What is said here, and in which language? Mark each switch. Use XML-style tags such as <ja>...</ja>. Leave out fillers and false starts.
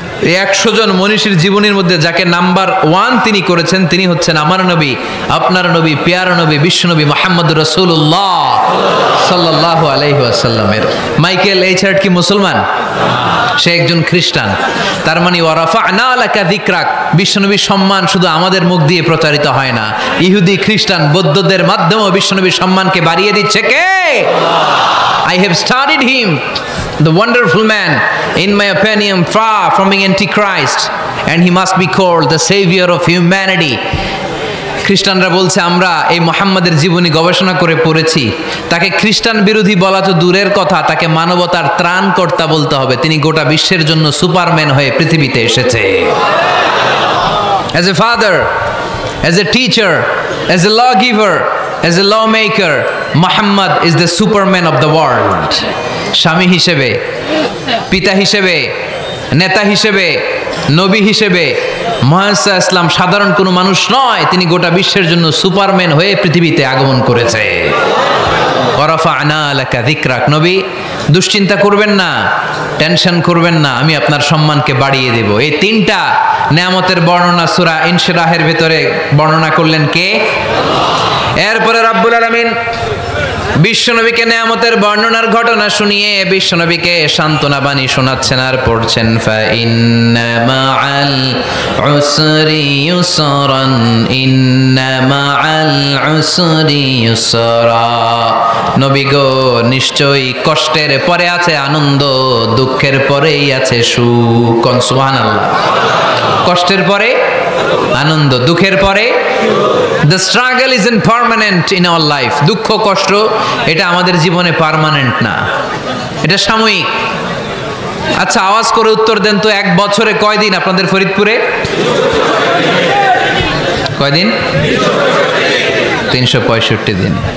<bn>এই 100 জন মনীষীর জীবনীর মধ্যে যাকে নাম্বার 1 তিনি করেছেন, তিনি হচ্ছেন আমার নবী, আপনার নবী, প্যারা নবী, বিশ্বনবী মুহাম্মদুর রাসূলুল্লাহ সাল্লাল্লাহু আলাইহি ওয়াসাল্লামের। মাইকেল এইচ হার্ট কি মুসলমান? সে একজন খ্রিস্টান। তার মানে</bn> <ar>ওয়া রাফা'না লাকা যিকরাক,</ar> <bn>বিশ্বনবীর সম্মান শুধু আমাদের মুখ দিয়ে প্রচারিত হয় না, ইহুদি, খ্রিস্টান, বৌদ্ধদের মাধ্যমেও বিশ্বনবীর সম্মানকে বাড়িয়ে দিচ্ছে কে?</bn> <en>I have studied him, the wonderful man, in my opinion, far from being antichrist, and he must be called the savior of humanity.</en> <bn>খ্রিস্টানরা বলছে আমরা এই মুহাম্মাদের জীবনী গবেষণা করে পড়েছি, তাকে খ্রিস্টান বিরোধী বলা তো দূরের কথা, তাকে মানবতার ত্রাণকর্তা বলতে হবে। তিনি গোটা বিশ্বের জন্য সুপারম্যান হয়ে পৃথিবীতে এসেছে।</bn> <en>As a father, as a teacher, as a lawgiver, as a lawmaker, Muhammad is the superman of the world.</en> <bn>স্বামী হিসেবে, পিতা হিসেবে, নেতা হিসেবে, নবী হিসেবে মুহাম্মদ ইসলাম সাধারণ কোনো মানুষ নয়, তিনি গোটা বিশ্বের জন্য সুপারম্যান হয়ে পৃথিবীতে আগমন করেছে।</bn> <ar>ওয়া রাফা'না লাকা যিকরাক।</ar> <bn>নবী দুশ্চিন্তা করবেন না, টেনশন করবেন না, আমি আপনার সম্মানকে বাড়িয়ে দেব। এই তিনটা নেয়ামতের বর্ণনা সূরা ইনশিরাহের ভিতরে বর্ণনা করলেন কে? এরপরে রব্বুল আলামিন বিশ্বনবীকে নেয়ামতের বর্ণনার ঘটনা শুনিয়ে বিশ্বনবীকে সান্ত্বনা বাণী শোনাচ্ছেন আর পড়ছেন,</bn> <ar>ফাইন্না মাআল উসরি ইউসরান ইন্না মাআল উসরি ইউসরা।</ar> <bn>নবী গো, নিশ্চয়ই কষ্টের পরে আছে আনন্দ, দুঃখের পরেই আছে সুখ। সুবহানাল্লাহ। কষ্টের পরে আনন্দ, দুঃখের পরে।</bn> <en>The struggle isn't permanent in our life.</en> <bn>দুঃখ কষ্ট এটা আমাদের জীবনে পার্মানেন্ট না, এটা সাময়িক। আচ্ছা, আওয়াজ করে উত্তর দেন তো, এক বছরে কয়দিন আপনাদের ফরিদপুরে? কয়দিন? 365 দিন।</bn>